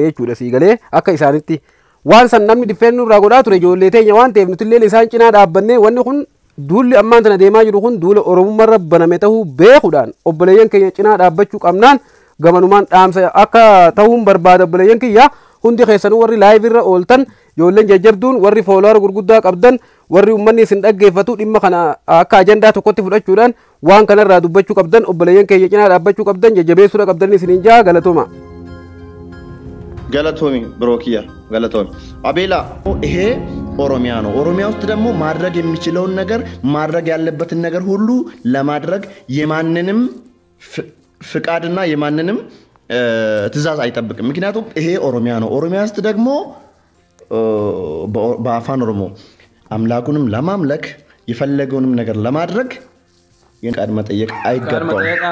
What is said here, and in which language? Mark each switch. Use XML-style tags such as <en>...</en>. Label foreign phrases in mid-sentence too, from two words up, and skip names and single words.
<om>jechuudha siigalee akka isaanitti waan san namni difeennu irraa godhaa ture ijoollee teenya waan ta'eef nuti illee isaan cinaa dhaabbannee wanni kun duulli ammaan tana deemaa jiru kun duula Oromummaa rabbaname ta'uu beekuudhaan obboleeyyan keenya cinaa dhaabbachuu qabnaan gamanumaan dhaamsa akka ta'uun barbaada obboleeyyan kiyya hundi keessanuu warri live irra ooltan ijoolleen jajjabduun warri foolowar gurguddaa qabdan warri ummanni isin dhaggeeffatu dhimma kana akka ajandaa tokkotti fudhachuudhaan waan kanarraa dubbachuu qabdan obboleeyyan keenya cinaa dhaabbachuu qabdan jajjabeessuudha qabdan isiniin jaa galatoma</om> <am>galatomi ብሮኪያ galatomi አቤላ ይሄ ኦሮሚያ ነው ኦሮሚያ ውስጥ ደግሞ ማድረግ የሚችለውን ነገር ማድረግ ያለበትን ነገር ሁሉ ለማድረግ የማንንም ፍቃድና የማንንም ትዛዝ አይጠብቅም ምክንያቱም ይሄ ኦሮሚያ ነው ኦሮሚያ ውስጥ ደግሞ በአፋን ኦሮሞ አምላኩንም ለማምለክ የፈለገውንም ነገር ለማድረግ የቃድ መጠየቅ አይገባም</am>